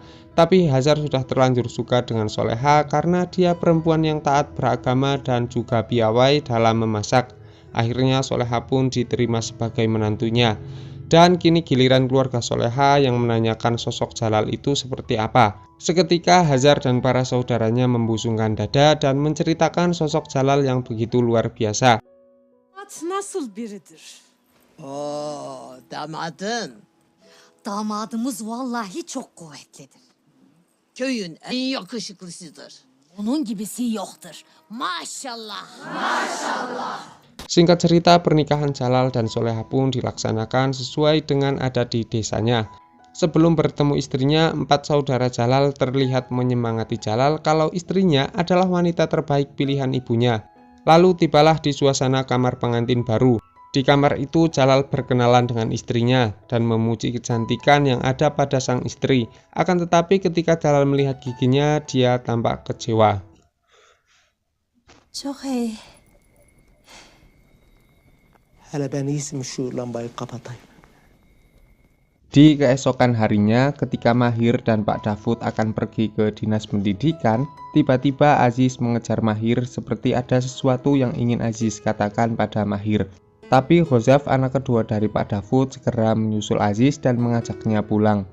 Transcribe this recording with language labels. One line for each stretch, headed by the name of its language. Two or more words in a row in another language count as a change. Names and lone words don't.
Indonesian: Tapi Hazar sudah terlanjur suka dengan Soleha karena dia perempuan yang taat beragama dan juga piawai dalam memasak. Akhirnya Soleha pun diterima sebagai menantunya. Dan kini giliran keluarga Soleha yang menanyakan sosok Jalal itu seperti apa. Seketika Hazar dan para saudaranya membusungkan dada dan menceritakan sosok Jalal yang begitu luar biasa.
Turkish: Nasıl biridir? Damadın. Damadımız vallahi çok kuvvetlidir. Köyün en yakışıklısıdır. Onun gibisi yoktur. Maşallah.
Indonesian: Singkat cerita, pernikahan Jalal dan Soleha pun dilaksanakan sesuai dengan adat di desanya. Sebelum bertemu istrinya, 4 saudara Jalal terlihat menyemangati Jalal kalau istrinya adalah wanita terbaik pilihan ibunya. Lalu tibalah di suasana kamar pengantin baru. Di kamar itu Jalal berkenalan dengan istrinya dan memuji kecantikan yang ada pada sang istri. Akan tetapi ketika Jalal melihat giginya, dia tampak kecewa.
Turkish: Çok iyi. Hele ben iyisi şu lambayı kapatayım.
Indonesian: Di keesokan harinya, ketika Mahir dan Pak Dafud akan pergi ke dinas pendidikan, tiba-tiba Aziz mengejar Mahir seperti ada sesuatu yang ingin Aziz katakan pada Mahir. Tapi Ghozaf, anak kedua dari Pak Dafud, segera menyusul Aziz dan mengajaknya pulang.